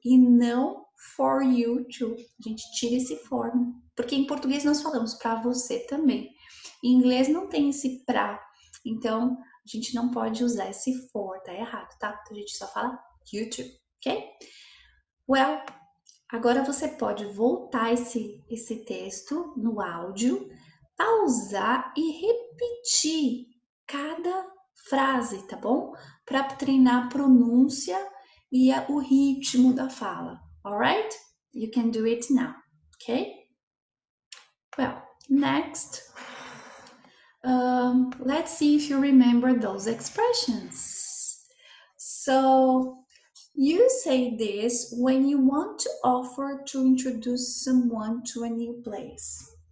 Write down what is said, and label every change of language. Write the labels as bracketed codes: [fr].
[pt] E não [en] for you too. [pt] A gente tira esse for, porque em português nós falamos para você também. Em inglês não tem esse pra. Então, a gente não pode usar esse for, tá errado, tá? Então, a gente só fala [en] you too, [pt] ok? Well, agora você pode voltar esse texto no áudio, pausar e repetir cada frase, tá bom? Para treinar a pronúncia e o ritmo da fala. [en] Alright? You can do it now, okay? Well, next, let's see if you remember those expressions. So, you say this when you want to offer to introduce someone to a new place.